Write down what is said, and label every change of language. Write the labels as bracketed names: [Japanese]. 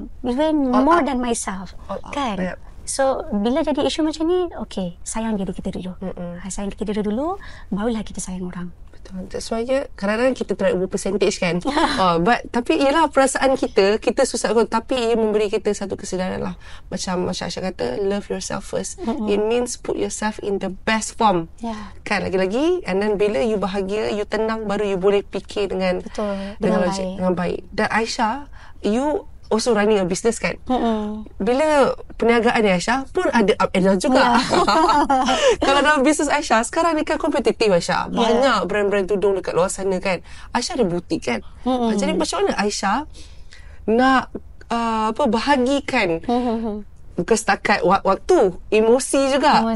[English] Even more than myself. [Malay] Kan? So, bila jadi isu macam ni, sayang diri kita dulu. Sayang kita dulu, barulah kita sayang orang. Betul. [English] That's why [Malay] kadang-kadang kita [English] try over percentage [Malay] kan. Tapi ialah perasaan kita susah kot. Tapi ia memberi kita satu kesedaran lah. Macam Aisyah kata, [English] love yourself first. It means put yourself in the best form. [Malay] Kan, lagi-lagi. [English] And then [Malay] bila you bahagia, you tenang, baru you boleh fikir dengan logik, dengan baik. [English] Dan Aisyah, you also running a business kan. [Malay] Bila perniagaan Aisyah pun ada [English] up and down [Malay] juga. Kalau dalam bisnes Aisyah sekarang ni kan kompetitif Aisyah. Banyak brand-brand tudung dekat luar sana kan. Aisyah ada butik kan. Jadi macam mana Aisyah nak bahagikan bukan setakat waktu, emosi juga.